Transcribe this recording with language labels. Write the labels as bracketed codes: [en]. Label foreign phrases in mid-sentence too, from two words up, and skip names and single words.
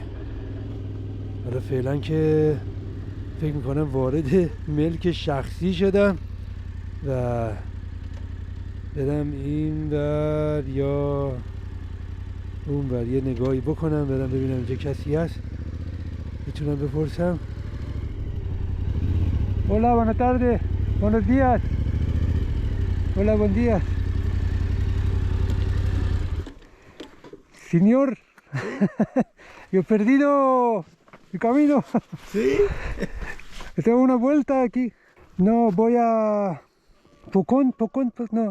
[fa] حالا فعلا که فکر میکنم وارد ملک شخصی شدم و برم این ور یا اون ور یه نگاهی بکنم، برم ببینم اینجا کسی هست میتونم بپرسم. [es] Hola, buenas tardes. Buenos días. Hola, buen día. Señor, yo he perdido el camino. ¿Sí? Tengo una vuelta aquí. No, voy a Pucón, pues no.